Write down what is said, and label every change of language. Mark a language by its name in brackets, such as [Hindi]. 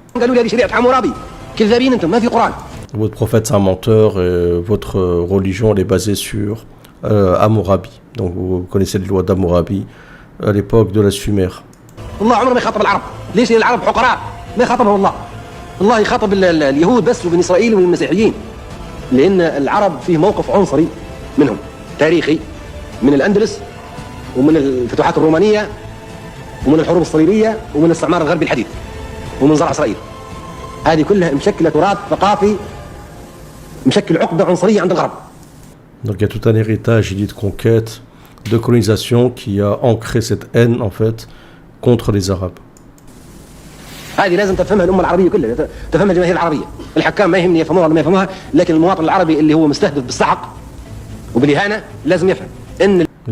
[Arabic] قالوا لي هذه شريعة حمورابي كذابين انتم ما في قرآن. [French] Votre prophète c'est un menteur et votre religion elle est basée sur Hammurabi. Donc vous connaissez les lois d'Hammurabi à l'époque de la Sumer. [Arabic] الله عمره ما يخاطب العرب، ليش؟ لأن العرب حقراء ما يخاطبهم الله. الله يخاطب اليهود بس وبني إسرائيل والمسيحيين. لأن العرب فيه موقف عنصري منهم تاريخي من الأندلس ومن الفتوحات الرومانية ومن الحروب الصليبية ومن الاستعمار الغربي الحديث ومن زرع إسرائيل. هذه كلها مشكلة تراث ثقافي مشكل عقدة عنصرية عند الغرب. [French] Donc il y a tout un héritage dit de conquête, de colonisation qui a ancré cette haine en fait contre les Arabes. [Arabic] هذه لازم تفهمها الأمة العربية كلها، تفهمها الجماهير العربية. الحكام ما يهمني يفهموها ولا ما يفهموها، لكن المواطن العربي اللي هو مستهدف بالسحق وبالإهانة لازم يفهم إن